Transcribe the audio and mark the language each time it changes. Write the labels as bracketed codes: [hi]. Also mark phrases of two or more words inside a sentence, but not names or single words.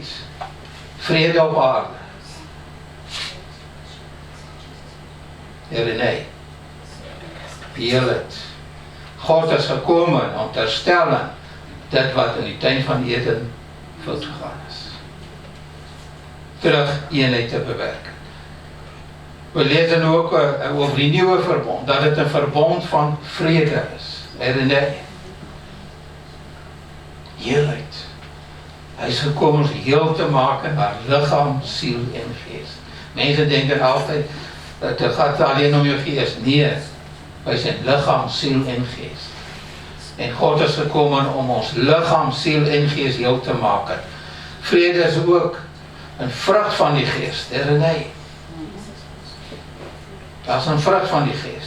[nl] Vrede op aarde. Erenei. Heelheid. God is gekomen om te herstellen dat wat in die tuin van Eden fout gegaan is. Terug eenheid te bewerken. [af] We lees dan ook over die nuwe verbond, dat dit 'n verbond van vrede is. Herinner? Heelheid. Hy is gekom ons heel te maak in haar liggaam, siel en gees. [nl] Mense denken altyd, dat het gaat alleen om jou gees. Nee, wij zijn lichaam, ziel en geest. En God is gekomen om ons lichaam, ziel en geest heel te maken. Vrede is ook een vrucht van die geest. Herinner. Dat is een vrucht van die geest.